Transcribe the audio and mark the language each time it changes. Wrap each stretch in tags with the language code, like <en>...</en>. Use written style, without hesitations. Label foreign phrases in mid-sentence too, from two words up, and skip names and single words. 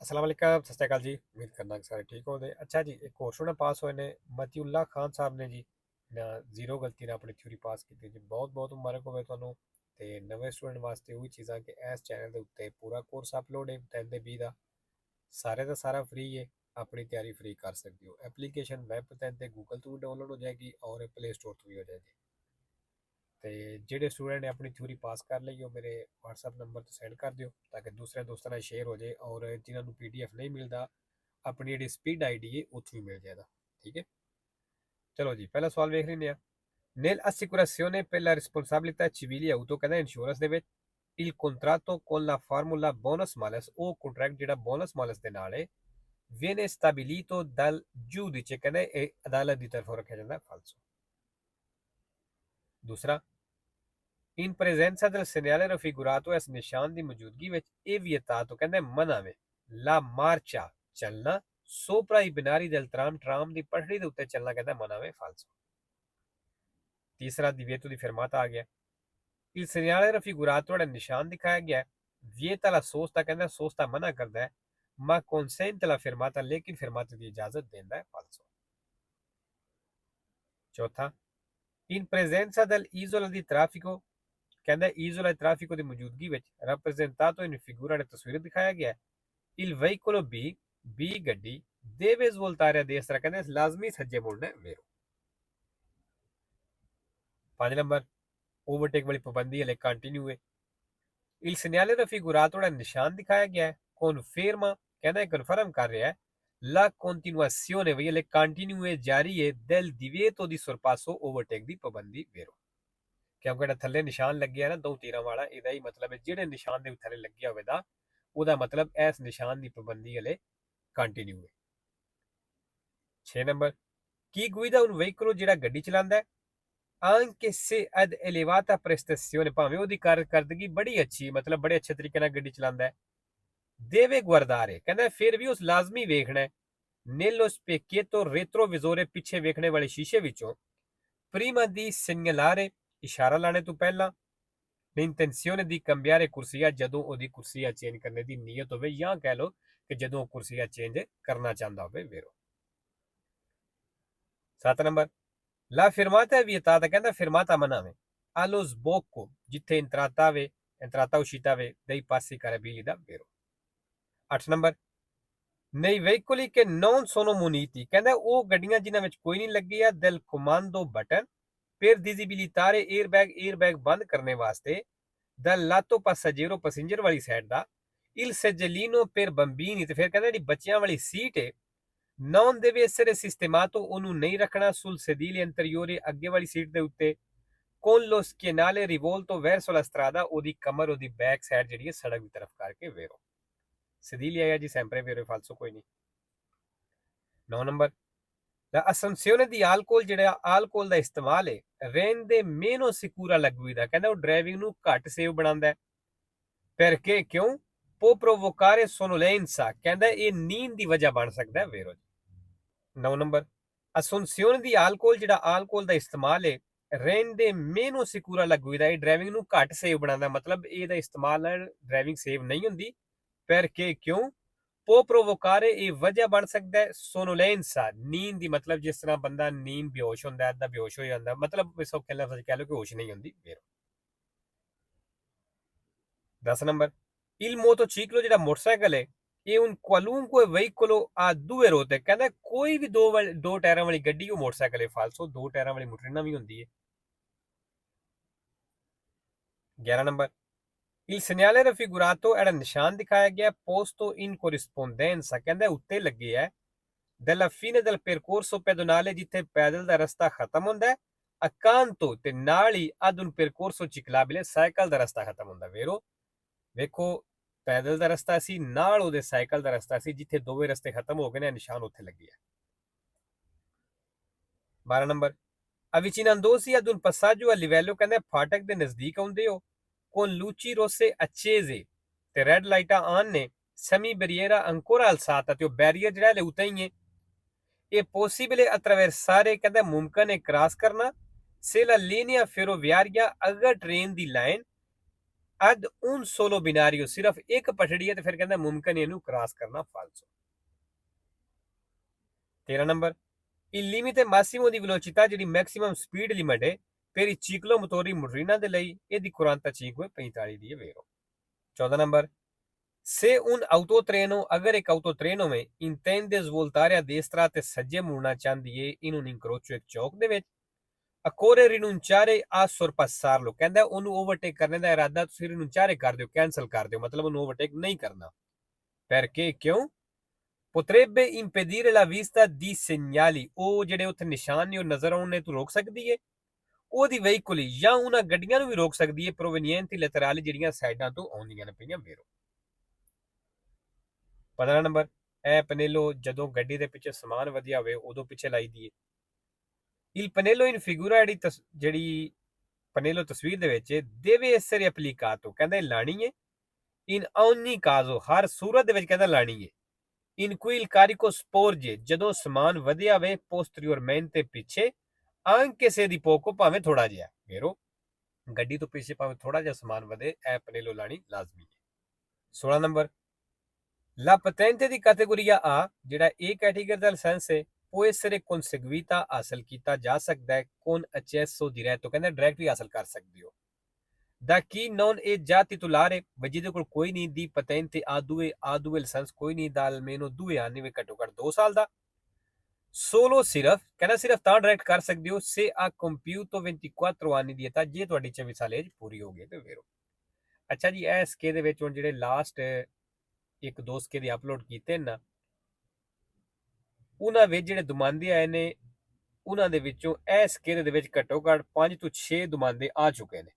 <pa>ਅੱਸਲਾਮ ਵਾਲੇਕੁਮ ਸਤਿ ਸ੍ਰੀ ਅਕਾਲ ਜੀ। ਉਮੀਦ ਕਰਨਾ ਕਿ ਸਾਰੇ ਠੀਕ ਹੋਣਗੇ। ਅੱਛਾ ਜੀ, ਇੱਕ ਔਰ ਸਟੂਡੈਂਟ ਪਾਸ ਹੋਏ ਨੇ ਮਤੀਉੱਲਾ ਖ਼ਾਨ ਸਾਹਬ ਨੇ ਜੀ ਨਾ ਜ਼ੀਰੋ ਗ਼ਲਤੀ ਨਾਲ ਆਪਣੀ ਥਿਊਰੀ ਪਾਸ ਕੀਤੀ ਜੀ। ਬਹੁਤ ਬਹੁਤ ਮੁਬਾਰਕ ਹੋਵੇ ਤੁਹਾਨੂੰ। ਤੇ ਨਵੇਂ ਸਟੂਡੈਂਟ ਵਾਸਤੇ ਉਹੀ ਚੀਜ਼ਾਂ ਕਿ ਇਸ ਚੈਨਲ ਦੇ ਉੱਤੇ ਪੂਰਾ ਕੋਰਸ ਅਪਲੋਡ ਹੈ 10 ਦੇ 20 ਦਾ। ਸਾਰੇ ਦਾ ਸਾਰਾ ਫ੍ਰੀ ਹੈ। ਆਪਣੀ ਤਿਆਰੀ ਫ੍ਰੀ ਕਰ ਸਕਦੇ ਹੋ। ਐਪਲੀਕੇਸ਼ਨ ਵੈਬ 'ਤੇ ਗੂਗਲ ਤੋਂ ਵੀ ਡਾਊਨਲੋਡ ਹੋ ਜਾਏਗੀ ਔਰ ਪਲੇ ਸਟੋਰ ਤੋਂ ਵੀ ਹੋ ਜਾਏਗੀ। ਤੇ ਜਿਹੜੇ ਸਟੂਡੈਂਟ ਨੇ ਆਪਣੀ ਥਿਊਰੀ ਪਾਸ ਕਰ ਲਈ ਉਹ ਮੇਰੇ WhatsApp ਨੰਬਰ ਤੇ ਸੈਂਡ ਕਰ ਦਿਓ ਤਾਂ ਕਿ ਦੂਸਰੇ ਦੋਸਤਾਂ ਨਾਲ ਸ਼ੇਅਰ ਹੋ ਜਾਏ ਔਰ ਜਿਨ੍ਹਾਂ ਨੂੰ PDF ਨਹੀਂ ਮਿਲਦਾ ਆਪਣੀ ਜਿਹੜੀ ਸਪੀਡ ਆਈਡੀ ਹੈ ਉੱਥੋਂ ਵੀ ਮਿਲ ਜਾਏਗਾ। ਠੀਕ ਹੈ, ਚਲੋ ਜੀ ਪਹਿਲਾ ਸਵਾਲ ਵੇਖ ਲੈਂਦੇ ਆ।</pa> <it>Nel assicurazione per la responsabilità civile auto</it> <pa>ਕਹਿੰਦਾ ਇੰਸ਼ੋਰੈਂਸ ਦੇ ਵਿੱਚ</pa> <it>il contratto con la formula bonus malus</it> <pa>ਉਹ ਕੰਟਰੈਕਟ ਜਿਹੜਾ ਬੋਨਸ ਮਾਲਸ ਦੇ ਨਾਲ ਹੈ</pa> <it>viene stabilito dal giudice</it> <pa>ਕਹਿੰਦਾ ਇਹ ਅਦਾਲਤ ਦੀ ਤਰਫੋਂ ਰੱਖਿਆ ਜਾਂਦਾ ਫਾਲਸੋ। ਦੂਸਰਾ,</pa> <it>in presenza del segnale raffigurato</it> <pa>ਇਸ ਨਿਸ਼ਾਨ ਦੀ ਮੌਜੂਦਗੀ ਵਿੱਚ ਇਹ vietato ਕਹਿੰਦਾ ਮਨਾ ਵੇ</pa> <it>la marcia</it> <pa>ਚੱਲਣਾ</pa> <it>sopra i binari del tram</it> <pa>ਟਰਾਮ ਦੀ ਪਟੜੀ ਦੇ ਉੱਤੇ ਚੱਲਣਾ ਕਹਿੰਦਾ ਮਨਾ ਵੇ ਫਾਲਸੋ। ਤੀਸਰਾ</pa> <it>divieto di fermata</it> <pa>ਆ ਗਿਆ।</pa> <it>il segnale raffigurato</it> <pa>ਜਿਹੜਾ ਨਿਸ਼ਾਨ ਦਿਖਾਇਆ ਗਿਆ</pa> <it>vieta la sosta</it> <pa>ਕਹਿੰਦਾ sosta ਮਨਾ ਕਰਦਾ ਹੈ</pa> <it>ma consente la fermata</it> <pa>ਲੇਕਿਨ fermata ਦੀ ਇਜਾਜ਼ਤ ਦਿੰਦਾ ਹੈ ਫਾਲਸੋ। ਚੌਥਾ,</pa> <it>in presenza dell'isola di traffico ਕਹਿੰਦਾ isola di traffico</it> <pa>ਦੀ ਮੌਜੂਦਗੀ ਵਿੱਚ</pa> <it>rappresentato in figura</it> <pa>ਨੇ ਤਸਵੀਰ ਦਿਖਾਇਆ ਗਿਆ</pa> <it>il veicolo B ਗੱਡੀ deve svoltare a destra</it> <pa>ਕਹਿੰਦੇ ਲਾਜ਼ਮੀ ਸੱਜੇ ਮੁੜਨਾ ਵੇਰੋ। 5 ਨੰਬਰ, ਓਵਰਟੇਕ ਵਾਲੀ ਪਾਬੰਦੀ ਹਲੇ ਕੰਟੀਨਿਊ ਹੈ।</pa> <it>il segnale raffigurato</it> <pa>ਜਿਹੜਾ ਨਿਸ਼ਾਨ ਦਿਖਾਇਆ ਗਿਆ conferma ਕਹਿੰਦਾ ਕਨਫਰਮ ਕਰ ਰਿਹਾ ਹੈ</pa> <it>la continuazione</it> <pa>ਵੀ ਹਲੇ ਕੰਟੀਨਿਊ ਹੈ ਜਾਰੀ ਹੈ</pa> <it>del divieto di sorpasso</it> <pa>ਓਵਰਟੇਕ ਦੀ ਪਾਬੰਦੀ ਵੇਰੋ। ਕਿਉਂਕਿ ਜਿਹੜਾ ਥੱਲੇ ਨਿਸ਼ਾਨ ਲੱਗਿਆ ਨਾ ਦੋ ਤੀਰਾਂ ਵਾਲਾ ਇਹਦਾ ਹੀ ਮਤਲਬ ਹੈ ਜਿਹੜੇ ਨਿਸ਼ਾਨ ਦੇ ਥੱਲੇ ਲੱਗਿਆ ਹੋਵੇਗਾ ਉਹਦਾ ਮਤਲਬ ਇਸ ਨਿਸ਼ਾਨ ਦੀ ਪਾਬੰਦੀ ਹਲੇ ਕੰਟੀਨਿਊ ਹੈ। 6 ਨੰਬਰ, ਕੀ ਗੁਇਦਾ</pa> <it>un veicolo</it> <pa>ਜਿਹੜਾ ਗੱਡੀ ਚਲਾਉਂਦਾ ਹੈ</pa> <it>anche se ad elevata prestazione</it> <pa>ਭਾਵੇਂ ਉਹਦੀ ਕਾਰਕਰਦਗੀ ਬੜੀ ਅੱਛੀ ਮਤਲਬ ਬੜੇ ਅੱਛੇ ਤਰੀਕੇ ਨਾਲ ਗੱਡੀ ਚਲਾਉਂਦਾ ਹੈ</pa> <it>deve guardare</it> <pa>ਕਹਿੰਦਾ ਫਿਰ ਵੀ ਉਸ ਲਾਜ਼ਮੀ ਵੇਖਣਾ ਹੈ</pa> <it>nello specchietto retrovisore</it> <pa>ਪਿੱਛੇ ਵੇਖਣੇ ਵਾਲੇ ਸ਼ੀਸ਼ੇ ਵਿੱਚੋਂ</pa> <it>prima di segnalare</it> <pa>ਇਸ਼ਾਰਾ ਲਾਣੇ ਤੋਂ ਪਹਿਲਾਂ</pa> <it>l'intenzione di cambiare</it> <pa>ਕੁਰਸੀਆ ਜਦੋਂ ਉਹਦੀ ਕੁਰਸੀਆ ਚੇਂਜ ਕਰਨੇ ਦੀ ਨੀਅਤ ਹੋਵੇ ਜਾਂ ਕਹਿ ਲਓ ਕਿ ਜਦੋਂ ਉਹ ਕੁਰਸੀਆ ਚੇਂਜ ਕਰਨਾ ਚਾਹੁੰਦਾ ਹੋਵੇ ਵੇਰੋ। 7 ਨੰਬਰ,</pa> <it>la fermata è vietata ਕਹਿੰਦਾ fermata</it> <pa>ਮਨਾ ਵੇ</pa> <it>allo sbocco ਜਿੱਥੇ entrata uscita ਵੇ dei passi carabili</it> <pa>ਦਾ ਵੇਰੋ। 8 ਨੰਬਰ,</pa> <it>nei veicoli che non sono muniti</it> <pa>ਕਹਿੰਦਾ ਉਹ ਗੱਡੀਆਂ ਜਿਨ੍ਹਾਂ ਵਿੱਚ ਕੋਈ ਨਹੀਂ ਲੱਗੀ ਆ</pa> <it>del comando button per disabilitare airbag</it> <pa>ਬੰਦ ਕਰਨੇ ਵਾਸਤੇ</pa> <it>dal lato passeggero</it> <pa>passenger ਵਾਲੀ ਸਾਈਡ ਦਾ</pa> <it>il seggiolino per bambini</it> <pa>ਤੇ ਫਿਰ ਕਹਿੰਦਾ ਜਿਹੜੀ ਬੱਚਿਆਂ ਵਾਲੀ ਸੀਟ ਹੈ</pa> <it>non deve essere sistemato</it> <pa>ਉਹਨੂੰ ਨਹੀਂ ਰੱਖਣਾ</pa> <it>sul sedile anteriore</it> <pa>ਅੱਗੇ ਵਾਲੀ ਸੀਟ ਦੇ ਉੱਤੇ</pa> <it>con lo schienale rivolto verso la strada</it> <pa>ਉਹਦੀ ਕਮਰ ਉਹਦੀ ਬੈਕ ਸਾਈਡ ਜਿਹੜੀ ਹੈ ਸੜਕ ਦੀ ਤਰਫ ਕਰਕੇ ਵੇਰੋ। sedile ਆਇਆ ਜੀ</pa> <it>sempre vero e falso</it> <pa>ਕੋਈ ਨਹੀਂ। 9 ਨੰਬਰ,</pa> <it>la assunzione di alcol</it> <pa>ਜਿਹੜਾ alcol ਦਾ ਇਸਤੇਮਾਲ ਹੈ</pa> <it>rende meno sicura la guida</it> <pa>ਕਹਿੰਦਾ ਉਹ ਡਰਾਈਵਿੰਗ ਨੂੰ ਘੱਟ ਸੇਫ ਬਣਾਉਂਦਾ ਹੈ perché ਕਿਉਂ</pa> <it>può provocare sonnolenza</it> <pa>ਕਹਿੰਦਾ ਇਹ ਨੀਂਦ ਦੀ ਵਜ੍ਹਾ ਬਣ ਸਕਦਾ ਹੈ ਵੇਰੋ। 9 ਨੰਬਰ,</pa> <it>assunzione di alcol</it> <pa>ਜਿਹੜਾ alcol ਦਾ ਇਸਤੇਮਾਲ ਹੈ</pa> <it>rende meno sicura la guida</it> <pa>ਇਹ ਡਰਾਈਵਿੰਗ ਨੂੰ ਘੱਟ ਸੇਫ ਬਣਾਉਂਦਾ ਮਤਲਬ ਇਹਦਾ ਇਸਤੇਮਾਲ ਨਾਲ ਡਰਾਈਵਿੰਗ ਸੇਫ ਨਹੀਂ ਹੁੰਦੀ perché ਕਿਉਂ</pa> <it>può provocare</it> <pa>ਇਹ ਵਜ੍ਹਾ ਬਣ ਸਕਦਾ ਹੈ sonnolenza ਨੀਂਦ ਦੀ ਮਤਲਬ ਜਿਸ ਤਰ੍ਹਾਂ ਬੰਦਾ ਨੀਂਦ ਬੇਹੋਸ਼ ਹੁੰਦਾ ਅੱਧਾ ਬੇਹੋਸ਼ ਹੋ ਜਾਂਦਾ ਮਤਲਬ ਸੌਖੇ ਲਫ਼ਜ਼ ਕਹਿ ਲਓ ਕਿ ਹੋਸ਼ ਨਹੀਂ ਹੁੰਦੀ ਵੇਰੋ। 10 ਨੰਬਰ,</pa> <it>il motociclo</it> <pa>ਜਿਹੜਾ ਮੋਟਰਸਾਈਕਲ ਹੈ ਇਹ</pa> <it>un qualunque veicolo a due ruote</it> <pa>ਕਹਿੰਦਾ ਕੋਈ ਵੀ ਦੋ ਟਾਇਰਾਂ ਵਾਲੀ ਗੱਡੀ ਉਹ ਮੋਟਰਸਾਈਕਲ ਹੈ ਫਾਲਸੋ ਦੋ ਟਾਇਰਾਂ ਵਾਲੀ ਮੋਟਰਨਾ ਵੀ ਹੁੰਦੀ ਹੈ। 11 ਨੰਬਰ,</pa> <it>il segnale raffigurato</it> <pa>ਜਿਹੜਾ ਨਿਸ਼ਾਨ ਦਿਖਾਇਆ ਗਿਆ</pa> <it>posto in corrispondenza</it> <pa>ਕਹਿੰਦਾ ਉੱਤੇ ਲੱਗੇ ਹੈ</pa> <it>della fine del percorso pedonale</it> <pa>ਜਿੱਥੇ ਪੈਦਲ ਦਾ ਰਸਤਾ ਖਤਮ ਹੁੰਦਾ ਹੈ accanto ਤੇ ਨਾਲ ਹੀ</pa> <it>ad un percorso ciclabile</it> <pa>ਸਾਈਕਲ ਦਾ ਰਸਤਾ ਖਤਮ ਹੁੰਦਾ ਵੇਰੋ। ਵੇਖੋ ਪੈਦਲ ਦਾ ਰਸਤਾ ਸੀ ਨਾਲ ਉਹਦੇ ਸਾਈਕਲ ਦਾ ਰਸਤਾ ਸੀ ਜਿੱਥੇ ਦੋਵੇਂ ਰਸਤੇ ਖਤਮ ਹੋ ਗਏ ਨੇ ਨਿਸ਼ਾਨ ਉੱਥੇ ਲੱਗੇ ਹੈ। 12 ਨੰਬਰ,</pa> <it>avvicinandosi ad un passaggio a livello</it> <pa>ਕਹਿੰਦੇ ਫਾਟਕ ਦੇ ਨਜ਼ਦੀਕ ਆਉਂਦੇ ਹੋ</pa> <it>con luci rosse accese</it> <pa>ਤੇ ਰੈੱਡ ਲਾਈਟਾਂ ਆਨ ਨੇ</pa> <it>semi barriera ancora alzata</it> <pa>ਤੇ ਉਹ ਬੈਰੀਅਰ ਜਿਹੜਾ ਹੈ ਉੱਤੇ ਹੀ ਹੈ ਇਹ</pa> <it>possibile attraversare</it> <pa>ਕਹਿੰਦਾ ਮੁਮਕਨ ਹੈ ਕ੍ਰਾਸ ਕਰਨਾ</pa> <it>se la linea ferroviaria</it> <pa>ਅਗਰ ਟ੍ਰੇਨ ਦੀ ਲਾਈਨ</pa> <it>ad un solo binario,</it> <pa>ਸਿਰਫ ਇੱਕ ਪਟੜੀ ਹੈ ਤੇ ਫਿਰ ਕਹਿੰਦਾ ਮੁਮਕਿਨ ਇਹਨੂੰ ਕ੍ਰਾਸ ਕਰਨਾ ਫਾਲਸੋ। 13 ਨੰਬਰ</pa> <it>il limite massimo di velocità</it> <pa>ਜਿਹੜੀ ਮੈਕਸਿਮਮ ਸਪੀਡ ਲਿਮਟ ਹੈ</pa> <it>per i ciclomotori</it> <pa>motorina ਦੇ ਲਈ ਇਹਦੀ 45 ਦੀ ਹੈ ਵੇਰੋ।</pa> <it>14 ਨੰਬਰ se un autotreno</it> <pa>ਅਗਰ ਇੱਕ</pa> <it>autotreno में intende svoltare a destra</it> <pa>ਤੇ ਸੱਜੇ ਮੁੜਨਾ ਚਾਹੁੰਦੀ ਹੈ</pa> <it>in un incrocio</it> <pa>ਇੱਕ ਚੌਕ ਦੇ ਵਿੱਚ</pa> <it>occorre rinunciare a sorpassarlo,</it> <pa>ਕਹਿੰਦਾ ਉਹਨੂੰ ਓਵਰਟੇਕ ਕਰਨ ਦਾ ਇਰਾਦਾ ਤੁਸੀਂ ਰਿਨੂੰਚਾਰੇ ਕਰ ਦਿਓ, ਕੈਨਸਲ ਕਰ ਦਿਓ, ਮਤਲਬ ਉਹਨੂੰ ਓਵਰਟੇਕ ਨਹੀਂ ਕਰਨਾ।</pa> <it>perché ਕਿਉਂ potrebbe impedire la vista di segnali,</it> <pa>ਉਹ ਜਿਹੜੇ ਉੱਥੇ ਨਿਸ਼ਾਨ ਨੇ ਉਹ ਨਜ਼ਰ ਆਉਣੇ ਤੋਂ ਰੋਕ ਸਕਦੀ ਹੈ ਉਹਦੀ ਵਹੀਕੁਲੀ ਜਾਂ ਉਹਨਾਂ ਗੱਡੀਆਂ ਨੂੰ ਵੀ ਰੋਕ ਸਕਦੀ ਹੈ</pa> <it>provenienti laterali</it> <pa>ਜਿਹੜੀਆਂ ਸਾਈਡਾਂ ਤੋਂ ਆਉਂਦੀਆਂ ਨੇ ਪਈਆਂ ਵੇਰੋ। 15 ਨੰਬਰ ਇਹ ਪਨੇਲੋ ਜਦੋਂ ਗੱਡੀ ਦੇ ਪਿੱਛੇ ਸਮਾਨ ਵਧੀਆ ਹੋਵੇ ਉਦੋਂ ਪਿੱਛੇ ਲਾਈ ਦੀ ਹੈ।</pa> <it>il pannello in figura</it> <pa>ਜਿਹੜੀ ਪਨੇਲੋ ਤਸਵੀਰ ਦੇ ਵਿੱਚ</pa> <it>deve essere applicato,</it> <pa>ਕਹਿੰਦਾ ਲਾਣੀ ਹੈ</pa> <it>in ogni caso,</it> <pa>ਹਰ ਸੂਰਤ ਦੇ ਵਿੱਚ ਕਹਿੰਦਾ ਲਾਣੀ ਹੈ</pa> <it>in cui il carico sporge,</it> <pa>ਜਦੋਂ ਸਮਾਨ ਵਧਿਆ ਹੋਵੇ posteriormente ਪਿੱਛੇ</pa> <it>anche se di poco,</it> <pa>ਭਾਵੇਂ ਥੋੜਾ ਜਿਹਾ ਵੇਰੋ ਗੱਡੀ ਤੋਂ ਪਿੱਛੇ ਭਾਵੇਂ ਥੋੜਾ ਜਿਹਾ ਸਮਾਨ ਵਧੇ ਇਹ ਪਨੇਲੋ ਲਾਣੀ ਲਾਜ਼ਮੀ ਹੈ।</pa> <it>16 ਨੰਬਰ la patente di categoria A,</it> <pa>ਜਿਹੜਾ A ਕੈਟੇਗਰੀ ਦਾ ਲਾਇਸੈਂਸ ਹੈ può essere conseguita, ਹਾਸਲ ਕੀਤਾ ਜਾ ਸਕਦਾ ਹੈ</pa> <it>con accesso diretto,</it> <pa>ਕਹਿੰਦਾ ਡਾਇਰੈਕਟ ਵੀ ਹਾਸਲ ਕਰ ਸਕਦੇ ਹੋ</pa> <it>da chi non è già titolare,</it> <pa>ਜਿਹਦੇ ਕੋਲ ਕੋਈ ਨਹੀਂ ਦੀ patente A2 ਲਾਇਸੈਂਸ ਕੋਈ ਨਹੀਂ ਦਾ</pa> <it>almeno 2 anni</it> <pa>ਵਿੱਚ ਘੱਟੋ ਘੱਟ 2 ਸਾਲ ਦਾ solo ਸਿਰਫ ਕਹਿੰਦਾ ਸਿਰਫ ਤਾਂ ਡਾਇਰੈਕਟ ਕਰ ਸਕਦੇ ਹੋ</pa> <it>se ha compiuto 24 anni</it> <pa>ਦੀ età, ਜੇ ਤੁਹਾਡੀ 24 ਸਾਲ ਏਜ ਪੂਰੀ ਹੋ ਗਈ ਤੇ ਵੇਰੋ। ਅੱਛਾ ਜੀ ਇਹ ਸਕੇ ਦੇ ਵਿੱਚ ਹੁਣ ਜਿਹੜੇ ਲਾਸਟ ਇੱਕ ਦੋ ਸਕੇ ਦੇ ਅਪਲੋਡ ਕੀਤੇ ਨਾ ਉਹਨਾਂ ਵਿੱਚ ਜਿਹੜੇ ਦੁਮਾਂਦੇ ਆਏ ਨੇ ਉਹਨਾਂ ਦੇ ਵਿੱਚੋਂ ਇਹ ਸਕੇ ਦੇ ਵਿੱਚ ਘੱਟੋ ਘੱਟ 5 ਤੋਂ 6 ਦੁਮਾਂਦੇ ਆ ਚੁੱਕੇ ਨੇ।</pa>